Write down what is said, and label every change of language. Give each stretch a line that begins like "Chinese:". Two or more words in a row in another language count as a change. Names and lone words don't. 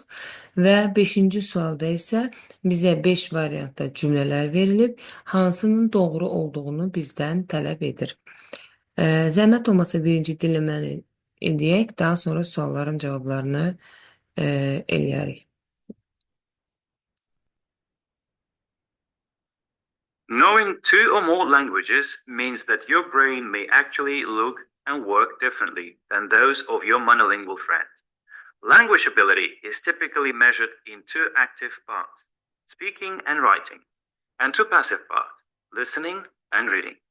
Azerbaijani: Və beşinci sualda isə bizə 5 variantda cümlələr verilib, hansının doğru olduğunu bizdən tələb edir. Zəhmət olmasa birinci dinləməni edək, daha sonra sualların cavablarını eləyərik.
English: Knowing two or more languages means that your brain may actually look and work differently than those of your monolingual friends. Language ability is typically measured in two active parts, speaking and writing, and two passive parts, listening and reading.